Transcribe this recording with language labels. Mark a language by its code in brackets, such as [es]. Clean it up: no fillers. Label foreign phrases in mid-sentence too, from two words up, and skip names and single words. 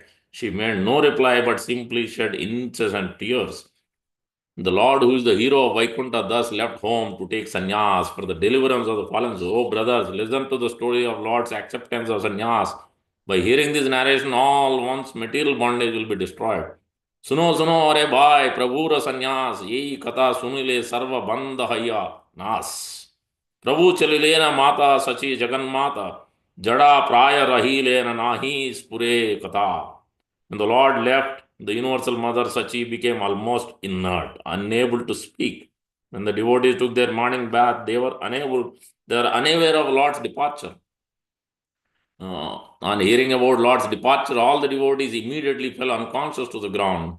[en] She made no reply but simply shed incessant tears. The Lord, who is the hero of Vaikuntha, thus left home to take sannyas for the deliverance of the fallen souls. Oh, brothers, listen to the story of Lord's acceptance of sannyas. By hearing this narration, all one's material bondage will be destroyed. [bn] শুনো শুনো আরে ভাই প্রভু র সন্ন্যাস যেই কথা শুনিলে সর্ব বন্ধ হয় নাশ প্রভু চলিলে ন মাতা শচী জগৎ মাতা জড় প্রায় রহিলে ন নাহি স্ফুরে কথা. [en] And the Lord left The universal mother Sachi became almost inert, unable to speak. When the devotees took their morning bath, they were unaware of Lord's departure. On hearing about Lord's departure, all the devotees immediately fell unconscious to the ground.